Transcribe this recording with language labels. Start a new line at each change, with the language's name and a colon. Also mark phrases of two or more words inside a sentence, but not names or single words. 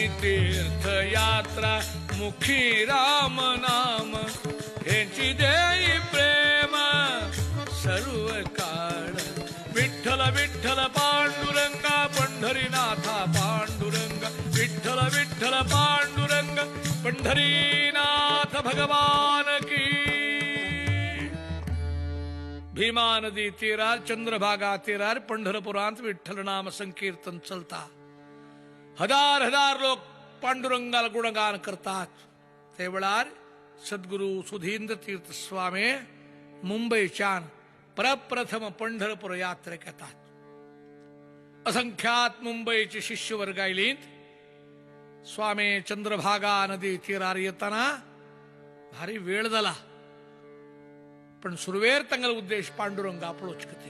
Marathi: तीर्थयात्रा मुखी राम नाम, ह्याची देई प्रेम सर्व काळ, विठ्ठल विठ्ठल पांडुरंगा पंढरीनाथा पांडुरंग, विठ्ठल विठ्ठल पांडुरंग पंढरीनाथ भगवान की.
Konkani: भीमा नदी तीरार चंद्रभागा तीरार पंढरपुरांत विठ्ठल नाम संकीर्तन चलता. हजार हजार लोक पांडुरंगाला गुणगान करतात. ते वेळार सद्गुरू सुधींद्र तीर्थ स्वामी मुंबईच्यान प्रप्रथम पंढरपूर यात्रेक येतात. असंख्यात मुंबईचे शिष्य वर्ग आयलीत. स्वामी चंद्रभागा नदी तीरार येताना भारी वेळ झाला, पण सुरवेर तंगल उद्देश पांडुरंग आपलोच कती.